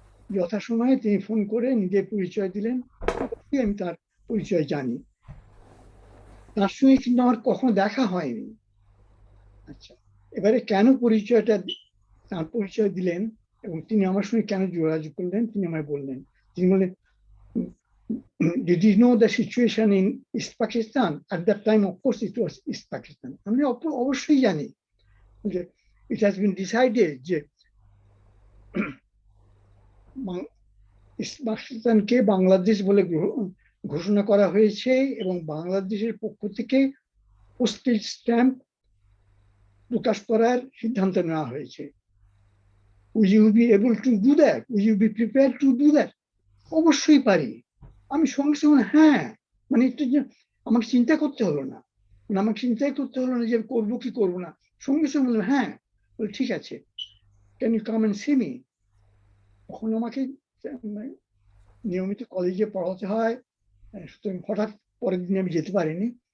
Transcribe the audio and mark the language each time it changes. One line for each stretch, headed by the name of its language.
Bangla: যথাসময়ে তিনি ফোন করে নিজের পরিচয় দিলেন। অবশ্যই আমি তার পরিচয় জানি, তার সঙ্গে কিন্তু আমার কখনো দেখা হয়নি। আচ্ছা, এবারে কেন তার পরিচয় দিলেন এবং তিনি আমার সঙ্গে কেন যোগাযোগ করলেন তিনি আমায় বললেন। তিনি বললেন,
English: did you know the situation in East Pakistan? At that time, of course, it was East Pakistan.
Bangla: আমি অবশ্যই জানি যে
English: it has been decided
Bangla: যে ইস্ট পাকিস্তানকে বাংলাদেশ বলে ঘোষণা করা হয়েছে এবং বাংলাদেশের পক্ষ থেকে পোস্টেজ স্ট্যাম্প প্রকাশ করার সিদ্ধান্ত নেওয়া হয়েছে।
English: Will you be able to do that? Will you be prepared to do that?
Bangla: অবশ্যই পারি। আমি সঙ্গে সঙ্গে হ্যাঁ, মানে একটু আমাকে চিন্তা করতে হলো না, আমাকে চিন্তাই করতে হলো না যে করবো কি করবো না। সঙ্গে সঙ্গে বললাম হ্যাঁ, বলে ঠিক আছে,
English: Can you come and see me.
Bangla: তখন আমাকে নিয়মিত কলেজে পড়াতে হয়, সুতরাং হঠাৎ পরের দিনে আমি যেতে পারিনি।